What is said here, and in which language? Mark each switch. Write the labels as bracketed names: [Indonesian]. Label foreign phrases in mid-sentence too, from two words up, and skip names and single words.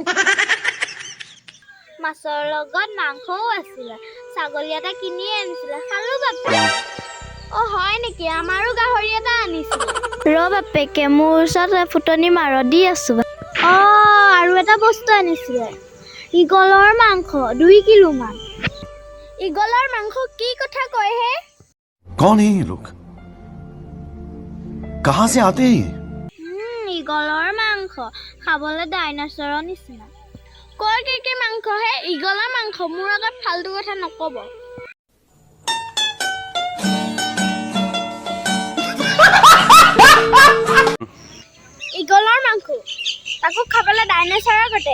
[Assamese] মাছৰ লগত মাংসও আছিলে, ছাগলী এটা কিনিয়ে আনিছিলে, খালো বাপে। হয় নেকি? আমাৰো গাহৰি এটা আনিছিলে। বাপেকে, মোৰ ওচৰত ফুটনি মাৰ দি আছো। আৰু এটা বস্তু আনিছিলে, ঈগলৰ মাংস 2 কিলো মান। ঈগলৰ মাংস কি কথা কয় হে? [Hindi] कौन है ये लोग? कहां से आते हैं? [Assamese] ঈগলৰ মাংস খাবলৈ ডাইনাছৰৰ নিচিনা। কৰ কি মাংস হে? ঈগলৰ মাংস। মোৰ আগত ফাল্টু কথা নকব। ঈগলৰ মাংস, তাকো খাবলৈ ডাইনাছৰৰ গতে।